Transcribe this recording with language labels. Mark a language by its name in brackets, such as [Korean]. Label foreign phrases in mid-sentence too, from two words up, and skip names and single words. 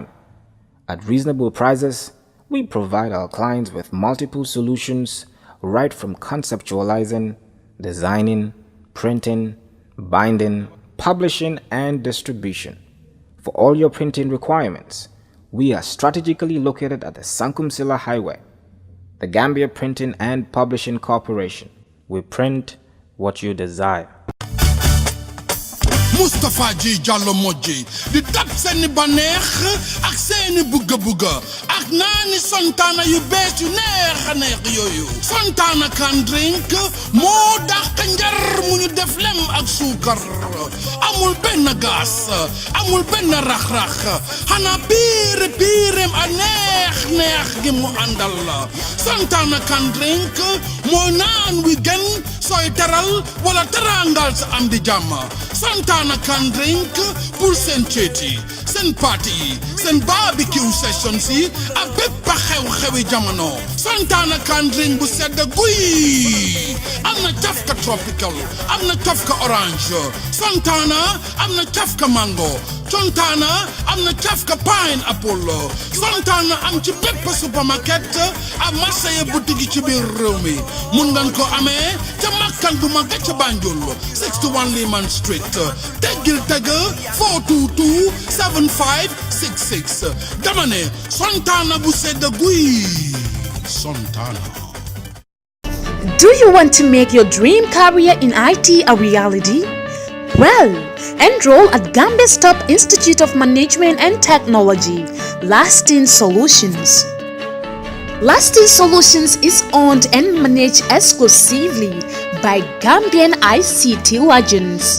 [English] At reasonable prices, we provide our clients with multiple solutions right from conceptualizing, designing, printing, binding, publishing, and distribution. For all your printing requirements, we are strategically located at the Sankumsila Highway, the Gambia Printing and Publishing Corporation. We print what you desire. [Wolof] Mustafa Ji Jallo Moji di dab seeni baneex ak seeni bugga ak naani Sontana yu bees yu neex a neex yooyu Sontana can drink moo dàq njar mu ñu def lem ak suukar amul benn gaas amul benn rax-rax xanaa biireem a neex gi mu àndal Sontana can drink mooy naan wi gën sooy teral wala terangal sa am di jàmm Sontana can drink pour seen ceeti seen party yi seen [English] barbecue sessions [Wolof] yi ak bépp xew-xewi jamono Sontana can drink bu sedd guy am na cafka tropical am na cafka orange Sontana am na cafka mango Sontana am na cafka pineapple Sontana am ci bépp supermarket ak marché yi boutique yi ci biir réew mi mun ngeen ko amee ca makkan bu mag ca Banjul 61 Lehman Street teggil teg 422 7566 dama ne Sontana bu sedd guy Sontana. [English] Do you want to make your dream career in IT a reality? Well, enroll at Gambia's top Institute of Management and Technology, Lasting Solutions. Lasting Solutions is owned and managed exclusively by Gambian ICT legends.